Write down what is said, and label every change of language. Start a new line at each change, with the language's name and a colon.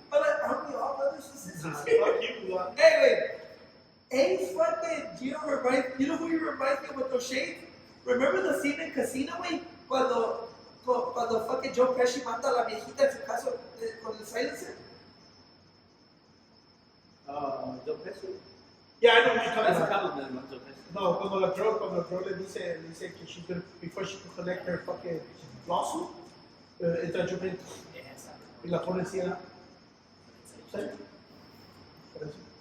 English: But like, aren't we all brothers and sisters? Fuck you, Hey, wait. Hey, fucking, you know who you remind me of with those shades? Remember the scene in Casino, güey?
Spanish: Cuando fucking Joe Pesci mata a la viejita en su caso con el silencer.
English: Joe Pesci. Yeah, I know what you're talking That's a about. compliment, not Joe Pesci.
Spanish: No, cuando la girl le dice que
English: she's gonna, before she can collect her fucking lawsuit,
Spanish: entra Joe Pesci y la pone así, ¿no? ¿Sí? Por eso.